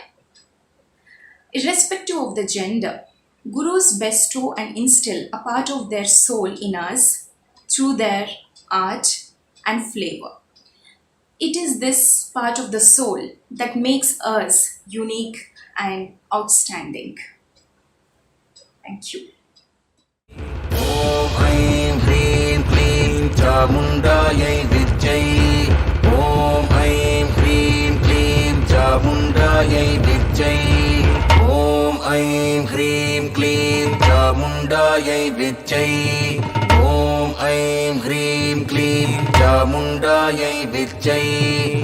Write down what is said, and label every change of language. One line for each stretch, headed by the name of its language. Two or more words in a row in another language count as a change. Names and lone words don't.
English: Irrespective of the gender, Gurus bestow and instill a part of their soul in us through their art and flavor. It is this part of the soul that makes us unique and outstanding. Thank you.
Sanskrit: Om Aim Hrim Klim Chamundayai Vijay. Om Aim Hrim Klim Chamundayai Vijay. Om Aim Hrim Klim Chamundayai Vijay. Om Aim Hrim Klim Chamundayai Vijay.